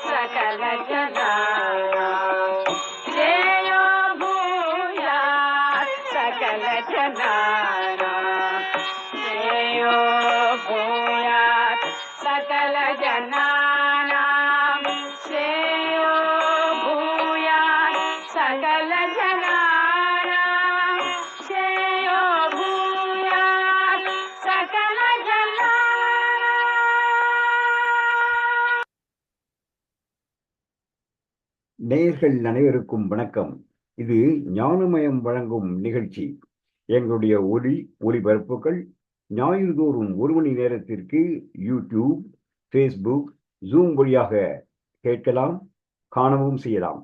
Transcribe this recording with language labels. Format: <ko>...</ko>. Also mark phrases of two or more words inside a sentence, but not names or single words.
<sa>सकल जनानां श्रेयो भूयात् सकल जनानां श्रेयो भूयात् सकल जनानां श्रेयो भूयात् सकल जनानां श्रेयो भूयात् सकल जनानां.</sa> <ta>நேயர்கள் அனைவருக்கும் வணக்கம். இது ஞானமயம் வழங்கும் நிகழ்ச்சி. எங்களுடைய ஒளிபரப்புகள் ஞாயிறுதோறும் 1 மணி நேரத்திற்கு யூடியூப், ஃபேஸ்புக், ஜூம் வழியாக கேட்கலாம், காணவும் செய்யலாம்.</ta>